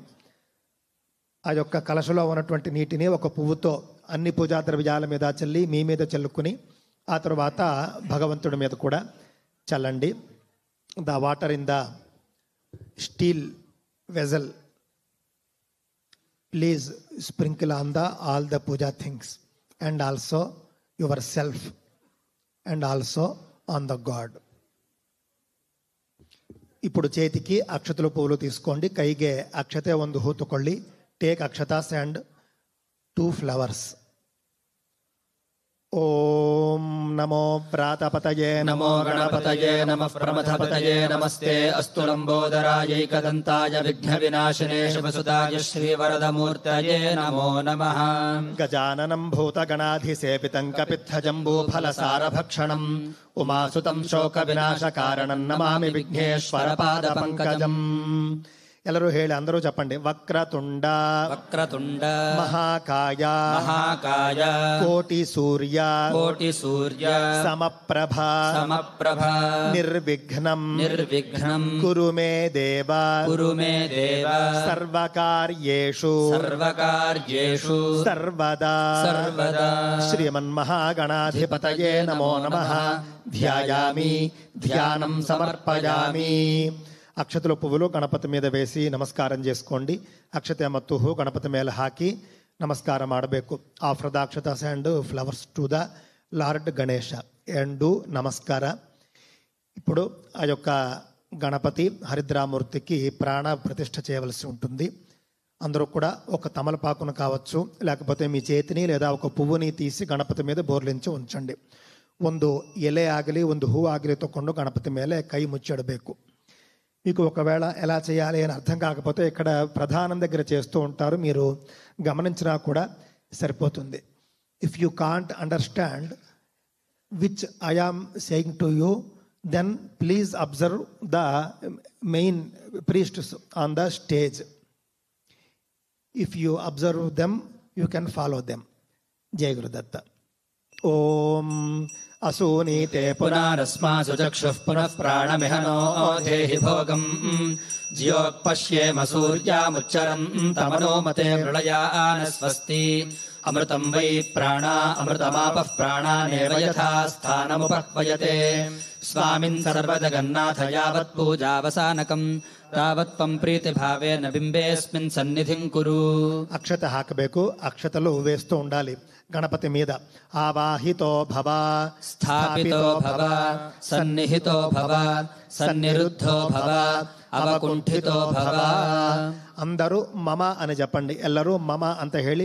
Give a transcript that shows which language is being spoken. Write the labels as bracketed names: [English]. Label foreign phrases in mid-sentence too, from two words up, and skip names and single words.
[Telugu] ఆ యొక్క కలశలో ఉన్నటువంటి నీటిని ఒక పువ్వుతో అన్ని పూజా ద్రవ్యాల మీద చల్లి మీ మీద చల్లుకుని ఆ తర్వాత భగవంతుడి మీద కూడా చల్లండి. [English] the water in the steel vessel please sprinkle on the all the pooja things and also your self and also on the god. [Telugu] ఇప్పుడు చేతికి అక్షతలు పువ్వులు తీసుకోండి. [Kannada] కೈಗೆ ಅಕ್ಷತೆ ಒಂದು ಹೂ ತಗೊಳ್ಳಿ. [English] take akshatas and 2 flowers. [Sanskrit] ఓం నమో ప్రాతపతయే నమో గణపతయే నమః ప్రమథపతయే నమస్తే అస్తు లంబోదరాయైకదంతాయ విఘ్న వినాశినే శివసుదాయ శ్రీవరదమూర్తయే నమో నమః. గజాననం భూతగణాధిసేవితం కపిత్థజంబూఫలసారభక్షణం ఉమాసుతం శోక వినాశకారణం నమామి విఘ్నేశ్వర పాద పంకజం. [Kannada] ಎಲ್ಲರೂ ಹೇಳಿ, [Telugu] అందరూ చెప్పండి. వక్రతుండ [Sanskrit] వక్రతుండ మహాకాయ మహాకాయ కోటి సూర్య కోటి సూర్య సమప్రభ సమప్రభ నిర్విఘ్నం నిర్విఘ్నం కురు మే దేవ కురు మే దేవ సర్వకార్యేషు సర్వకార్యేషు సర్వదా సర్వదా. శ్రీమన్మహాగణాధిపతయే నమో నమః. ధ్యాయామి ధ్యానం సమర్పయామి. [Telugu] అక్షతల పువ్వులు గణపతి మీద వేసి ನಮಸ್ಕಾರಂ చేసుకోండి. [Kannada] ಅಕ್ಷತೆ ಮತ್ತು ಹೂ ಗಣಪತಿ ಮೇಲೆ ಹಾಕಿ ನಮಸ್ಕಾರ ಮಾಡಬೇಕು. [English] offer the akshatas and flowers to the lord Ganesha and namaskara. [Telugu] ఇప్పుడు ఆ యొక్క గణపతి హరిద్రామూర్తికి ప్రాణ ప్రతిష్ఠ చేయవలసి ఉంటుంది. అందరూ కూడా ఒక తమలపాకును కావచ్చు, లేకపోతే మీ చేతిని లేదా ఒక పువ్వుని తీసి గణపతి మీద ಬೋರ್ಲಿಂಚಿ ఉంచండి. [Kannada] ಒಂದು ಎಲೆ ಆಗಲಿ ಒಂದು ಹೂ ಆಗಲಿ ತಗೊಂಡು ಗಣಪತಿ ಮೇಲೆ ಕೈ ಮುಚ್ಚಿಡಬೇಕು. [Telugu] మీకు ఒకవేళ ఎలా చేయాలి అని అర్థం కాకపోతే ఇక్కడ ప్రధానం దగ్గర చేస్తూ ఉంటారు, మీరు గమనించినా కూడా సరిపోతుంది. [English] If you can't understand which I am saying to you, then please observe the main priests on the stage. If you observe them, you can follow them. [Sanskrit] Jai Guru Datta. Om Asunite पुनरस्मासु चक्षुः पुनः प्राणमिहनो देहि भोगम् ज्योक्पश्येम सूर्यामुच्चरम् तमनोमते मृळयान स्वस्ति अमृतम् वै प्राणा अमृतमापः प्राणानेव यथा स्थानमुपह्वयते स्वामिन् सर्वजगन्नाथ यावत् पूजावसानकम् तावत् त्वम् प्रीतिभावेन बिम्बेऽस्मिन् सन्निधिम् कुरु. [Telugu] అక్షత హాకಬೇಕು, అక్షతలు వేస్తూ ఉండాలి గణపతి మీద. [Sanskrit] ఆవాహితో భవ, స్థాపితో భవ, సన్నిహితో భవ, సన్నిరుద్ధో భవ, అవకుంఠితో భవ. [Telugu] అందరూ మమ అని చెప్పండి. [Kannada] ಎಲ್ಲರೂ మమ ಅಂತ ಹೇಳಿ.